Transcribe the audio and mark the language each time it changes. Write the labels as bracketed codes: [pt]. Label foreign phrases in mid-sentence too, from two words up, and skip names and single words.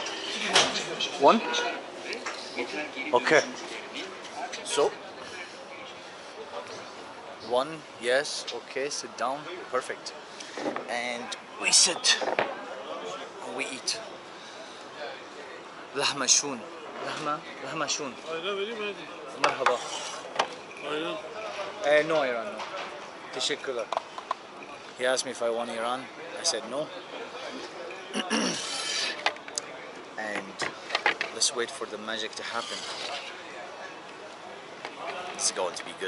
[en] One? Okay. So, one, yes, okay, sit down, perfect. And we sit and we eat. [ar] لحمة شون. لحمة شون. [tr] Ayran vereyim hadi. [ar] مرحبا. [tr] Ayran. [en] No Iran, no. Teşekkürler. He asked me if I want Iran. I said no. And let's wait for the magic to happen. It's going to be good.